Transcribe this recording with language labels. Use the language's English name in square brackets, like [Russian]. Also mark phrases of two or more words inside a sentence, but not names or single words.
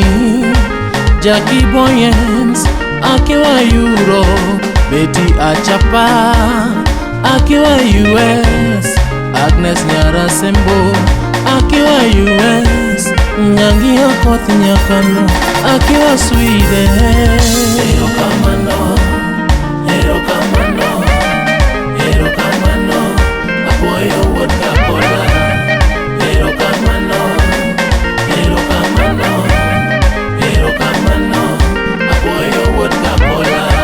[Swahili] Jackie Boyens akiwa Europe. Betty Achapa akiwa US. Agnes Nyarasembo akiwa US. Nyangi Okoth Nyakano akiwa Sweden. [Luo (Kenya and Tanzania)] Erokamano, erokamano, erokamano, apuoyo wuod Dakola. Erokamano, erokamano, erokamano, apuoyo wuod Dakola.